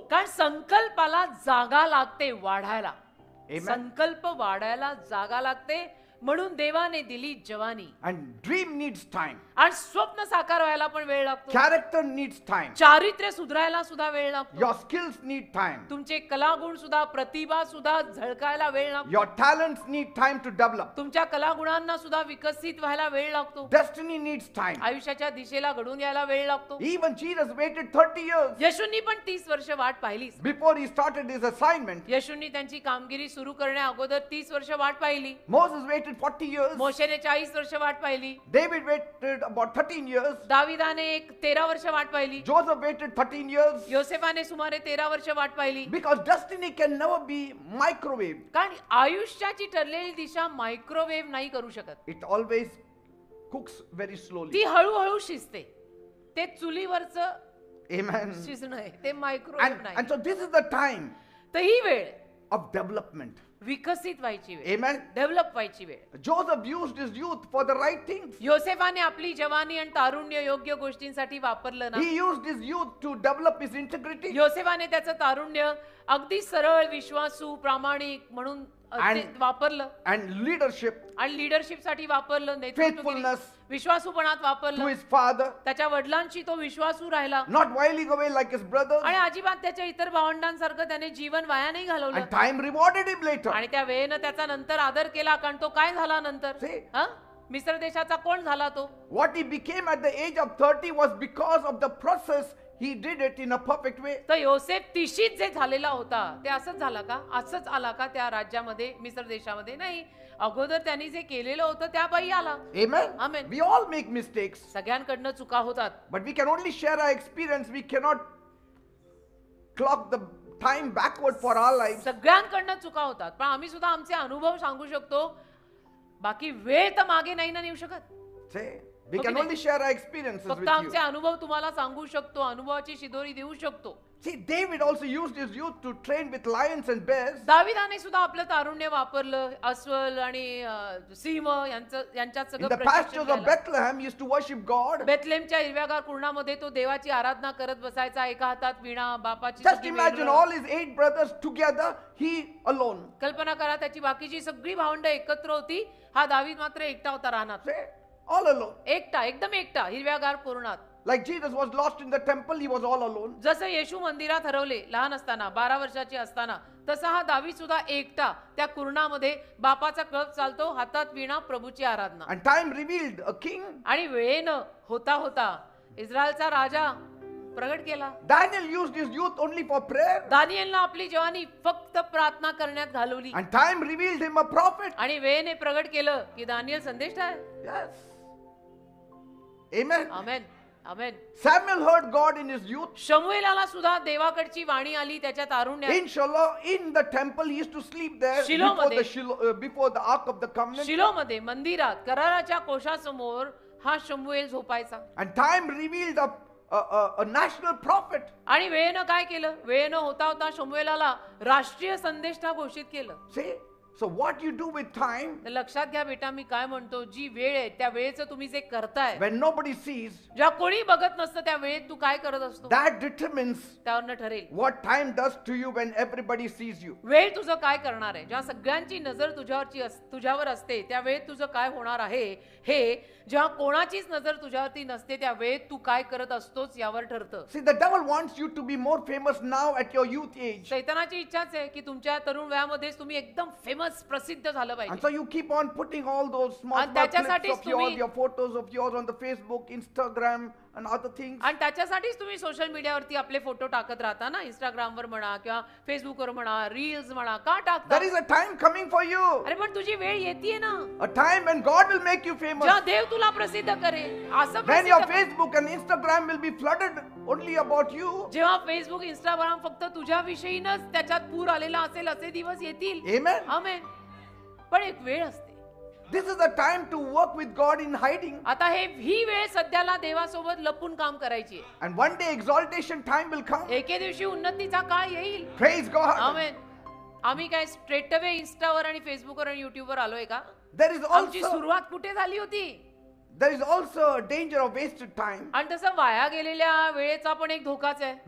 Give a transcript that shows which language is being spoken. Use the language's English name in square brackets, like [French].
[Marathi] कारण संकल्पाला जागा लागते वाढायला. [English] Amen. [Marathi] संकल्प वाढायला जागा लागते म्हणून देवाने दिली जवानी. [English] And dream needs time. [Marathi] आणि स्वप्न साकार व्हायला पण वेळ लागतो. [English] Character needs time. [Marathi] चारित्र्य सुधारायला सुद्धा वेळ लागतो. [English] Your skills need time. [Marathi] तुमचे कलागुण सुद्धा प्रतिभा सुद्धा झळकायला वेळ लागतो. [English] Your talents need time to develop. [Marathi] तुमच्या कलागुणांना सुद्धा विकसित व्हायला वेळ लागतो. [English] Destiny needs time. [Marathi] आयुष्याच्या दिशेला घडून यायला वेळ लागतो. [English] Even Jesus waited 30 years [Marathi] येशूंनी पण 30 वर्ष वाट पाहिली. [English] before he started his assignment. [Marathi] येशूंनी त्यांची कामगिरी सुरू करण्या अगोदर 30 वर्ष वाट पाहिली. [English] Moses waited 40 years. [Marathi] मोशेने 40 वर्ष वाट पाहिली. [English] David waited about 13 years. [Marathi] दाविदाने 13 वर्ष वाट पाहिली. [English] Joseph waited 13 years. [Marathi] योसेफाने सुमारे 13 वर्ष वाट पाहिली. [English] Because destiny can never be microwave. [Marathi] कारण आयुष्याची ठरलेली दिशा मायक्रोवेव्ह नाही करू शकत. [English] It always cooks very slowly. [Marathi] ती हळूहळू शिजते. ते चुलीवरचं [English] Amen. [Marathi] शिजणं आहे, ते मायक्रोवेव्ह [English] And [Marathi] नाही. [English] so this is the time [Marathi] तर ही वेळ [English] of development. [Marathi] विकसित व्हायची वेळ, [English] Amen. [Marathi] डेव्हलप व्हायची वेळ. [English] Joseph used his youth for the right things. [Marathi] योसेफाने आपली जवानी आणि तारुण्य योग्य गोष्टींसाठी वापरलं ना. [English] He used his youth to develop his integrity. [Marathi] योसेफाने त्याचं तारुण्य अगदी सरळ, विश्वासू, प्रामाणिक म्हणून ते [English] And- [Marathi] वापरलं [English] and leadership [Marathi] आणि लिडरशिप साठी वापरलं. नेतृत्व केलं. [English] Faithfulness [Marathi] विश्वासूपणात [English] to [Marathi] वापरलं. [English] his father, [Marathi] त्याच्या वडिलांशी तो विश्वासू राहिला [English] not whiling away like his brothers. [Marathi] आणि अजिबात त्याच्या इतर भावंडांसारखं त्याने जीवन वाया नाही घालवलं. [English] And time rewarded him later. [Marathi] आणि त्या वेळेनं त्याचा नंतर आदर केला कारण तो काय झाला नंतर? [English] See? [Marathi] हा? मिस्र देशाचा कोण झाला तो? [English] What he became at the age of 30 was because of the process. He did it in a perfect way. [Marathi] तर योसेफ 30शीत जे झालेला होता ते असंच झाला का? असंच आला का त्या राज्यामध्ये, मिस्र देशामध्ये? नाही, अगोदर त्यांनी जे केलेलं होतं त्या पायी आला. [English] Amen. Amen. We all make mistakes, [Marathi] सगळ्यांकडनं चुका होतात. [English] but we can only share our experience. We cannot clock the time backward for our lives. [Marathi] सगळ्यांकडनं चुका होतात, पण आम्ही सुद्धा आमचे अनुभव सांगू शकतो. बाकी वेळ तर मागे नाही ना नेऊ शकत. [English] Say, we Okay, can then. only share our experiences [Marathi] फक्त [English] with you. [Marathi] आमचे अनुभव तुम्हाला सांगू शकतो, अनुभवाची शिदोरी देऊ शकतो. [English] See, David also used his youth to train with lions and bears. [Marathi] दाविदाने सुद्धा आपलं तारुण्य वापरलं. अस्वल आणि सिंह यांच्यात [English] In [Marathi] सगळं [English] the [Marathi] प्रशिक्षण [English] pastures of [Marathi] घ्यायला. [English] Bethlehem, he used to worship God. [Marathi] बेथलेहमच्या हिरव्यागार कुरणामध्ये तो देवाची आराधना करत बसायचा. एका हातात वीणा, बापाची [English] Just [Marathi] सगळी [English] imagine [Marathi] Veral. [English] all his 8 brothers together, he alone. [Marathi] कल्पना करा त्याची बाकीची सगळी भावंड एकत्र होती. हा दावीद मात्र एकटा होता रानात. [English] Say, all alone. [Marathi] एकटा, एकदम एकटा हिरव्यागार कुरणात. [English] Like Jesus was lost in the temple, he was all alone. [Marathi] जसं येशू मंदिरात हरवले लहान असताना 12 वर्षाची असताना, तसा हा दावीद सुद्धा एकटा त्या कुरणामध्ये बापाचा कळप चालतो, हातात वीणा, प्रभूची आराधना. [English] And time revealed a king. [Marathi] आणि वेळेनं होता होता इस्रायलचा राजा प्रगट केला. [English] Daniel used his youth only for prayer. [Marathi] दानिएलनं आपली जवानी फक्त प्रार्थना करण्यात घालवली. [English] And time revealed him a prophet. [Marathi] आणि वेळेने प्रगट केलं की दानिएल संदेष्ट आहे. [English] Yes. Amen. [Marathi] Amen, amen. [English] Samuel heard God in his youth. [Marathi] शमूएलाला सुद्धा देवाकडची वाणी आली त्याच्या तारुण्यात. [English] In Shiloh, in the temple, he used to sleep there before the Ark of the Covenant. [Marathi] शिलोमध्ये मंदिरात कराराच्या कोशासमोर हा शमूएल झोपायचा. [English] And time revealed a national prophet. [Marathi] आणि वेळेनं काय केलं, वेळेनं होता होता शमूएलाला राष्ट्रीय संदेष्टा घोषित केलं. [English] See? So what you do with time, [Marathi] तर लक्षात घ्या बेटा, मी काय म्हणतो, जी वेळ आहे त्या वेळेचं तुम्ही जे करताय, [English] when nobody sees, [Marathi] ज्या कोणी बघत नसतं त्या वेळेत तू काय करत असतो, [English] that determines [Marathi] त्यावरनं ठरेल [English] what time does to you when everybody sees you. [Marathi] वेळ तुझं काय करणार आहे. जेव्हा सगळ्यांची नजर तुझ्यावर असते त्या वेळेत तुझं काय होणार आहे, हे जेव्हा कोणाचीच नजर तुझ्यावरती नसते त्या वेळेत तू काय करत असतोच यावर ठरतं. [English] See, the devil wants you to be more famous now at your youth age. [Marathi] शैतानाची इच्छाच आहे की तुमच्या तरुण वयामध्येच तुम्ही एकदम फेमस, प्रसिद्ध झालं [English] And [Marathi] पाहिजे. [English] so you keep on putting all those small [Marathi] आणि [English] clips [Marathi] त्याच्यासाठीच [English] of yours, [Marathi] तुम्ही- [English] your photos of yours on the Facebook, Instagram and other things. [Marathi] आणि त्याच्यासाठीच तुम्ही सोशल मीडियावरती आपले फोटो टाकत राहता ना, इंस्टाग्रामवर म्हणा किंवा फेसबुकवर म्हणा, रील्स म्हणा. का टाकता? [English] There is a time coming for you. [Marathi] अरे पण तुझी वेळ येते ना, [English] A time when God will make you famous. [Marathi] जेव्हा देव तुला प्रसिद्ध करेल. असं [English] When [Marathi] प्रसिद्ध [English] your [Marathi] कर. [English] Facebook and Instagram will be flooded only about you. [Marathi] जेव्हा फेसबुक इंस्टाग्राम फक्त तुझ्या विषयीनच त्याच्यात पूर आलेला असेल असे दिवस येतील. [English] Amen. [Marathi] आमेन. पण एक वेळ असते. [English] This is the time to work with God in hiding. [Marathi] आता ही वेळ सध्याला देवासोबत लपून काम करायची आहे. [English] And one day exaltation time will come. [Marathi] एके दिवशी उन्नतीचा काळ येईल. [English] Praise God. [Marathi] आमेन. आम्ही काय [English] straight away [Marathi] इंस्टावर आणि फेसबुकवर आणि युट्यूबवर आलोय का? [English] There is [Marathi] आमची [English] also [Marathi] सुरुवात कुठे झाली होती? [English] there is also a danger of wasted time. [Marathi] आणि तसं वाया गेलेल्या वेळेचा पण एक धोकाच आहे.